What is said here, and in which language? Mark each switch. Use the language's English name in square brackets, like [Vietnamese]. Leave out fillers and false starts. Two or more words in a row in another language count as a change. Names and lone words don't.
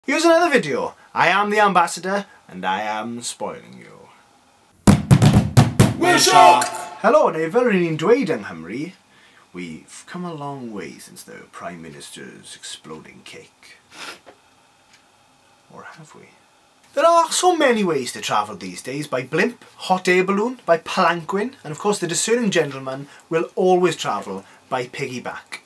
[English] Here's another video. I am the ambassador and I am spoiling you. WELSH! Hello, [Welsh] neu fel rydyn ni'n dweud yng Nghymru, [English] we've come a long way since the Prime Minister's exploding cake. Or have we? There are so many ways to travel these days, by blimp, hot air balloon, by palanquin, and of course the discerning gentleman will always travel by piggyback.